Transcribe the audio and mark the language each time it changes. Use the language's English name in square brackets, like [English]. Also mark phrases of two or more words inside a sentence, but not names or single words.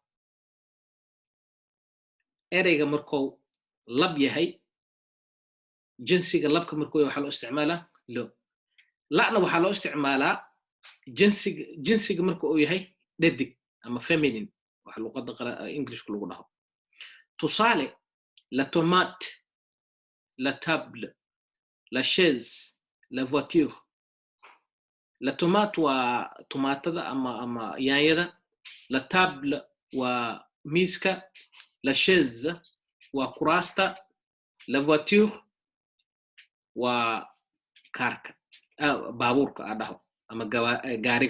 [Somali] ereyga markuu lab yahay jinsiga labka markuu yahay waxaa loo isticmaalaa lo. la'na waxaa loo isticmaalaa jinsiga marka uu yahay dhadig ama feminine waxa luqadda Englishka lagu dhaho. Tusaale, [French] la tomate, la table, la chaise, la voiture. La tomate [Somali] waa tomaatada ama yaanyada. [French] La table [Somali] waa miiska. [French] La chaise [Somali] waa kuraasta. [French] La voiture [Somali] waa kaarka baabuurka dhaho ama gaariga.